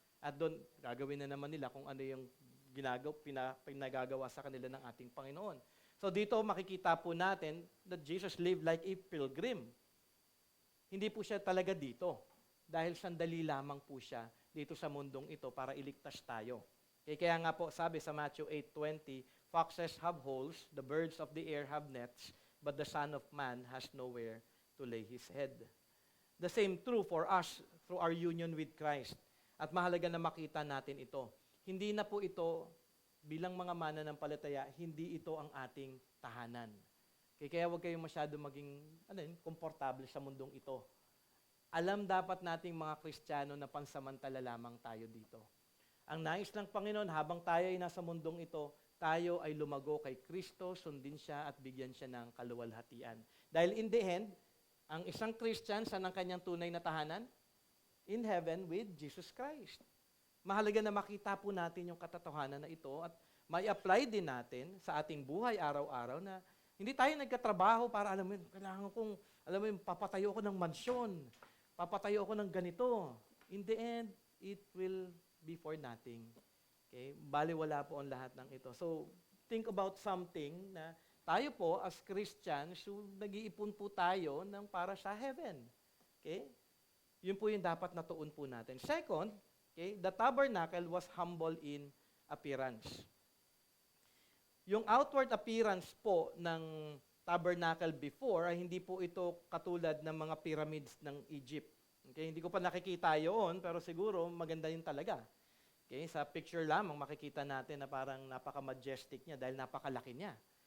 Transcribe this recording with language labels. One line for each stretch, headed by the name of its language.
Filipino: At doon gagawin na naman nila kung ano yung pinagagawa sa kanila ng ating Panginoon. So dito makikita po natin
English: that Jesus lived like a pilgrim.
Filipino: Hindi po siya talaga dito. Dahil sandali lamang po siya dito sa mundong ito para iligtas tayo. Kaya nga po sabi sa
English: Matthew 8:20, foxes have holes, the birds of the air have nets, but the Son of Man has nowhere to lay his head. The same true for us through our union with Christ.
Filipino: At mahalaga na makita natin ito. Hindi na po ito, bilang mga mananampalataya, hindi ito ang ating tahanan. Kaya huwag kayong masyado maging komportable sa mundong ito. Alam dapat nating mga Kristiyano na pansamantala lamang tayo dito. Ang nais ng Panginoon, habang tayo ay nasa mundong ito, tayo ay lumago kay Kristo, sundin siya at bigyan siya ng kaluwalhatian. Dahil
English: in the end,
Filipino: ang isang Christian, saan ang kanyang tunay na tahanan?
English: In heaven with Jesus Christ.
Filipino: Mahalaga na makita po natin yung katotohanan na ito at may apply din natin sa ating buhay araw-araw na hindi tayo nagkatrabaho para kailangan kong, papatayo ko ng mansyon, papatayo ako ng ganito.
English: In the end, it will be for nothing. Okay?
Filipino: Baliwala po ang lahat ng ito. So,
English: think about something
Filipino: na tayo po as Christians, nag-iipon po tayo ng para sa heaven. Okay? Yun po yung dapat natuon po natin.
English: Second, okay, the tabernacle was humble in appearance.
Filipino: Yung
English: outward appearance
Filipino: po ng tabernacle before ay hindi po ito katulad ng mga pyramids ng Egypt. Okay, hindi ko pa nakikita yun, pero siguro maganda yun talaga. Okay, sa picture lamang makikita natin na parang napaka-majestic niya dahil napakalaki niya.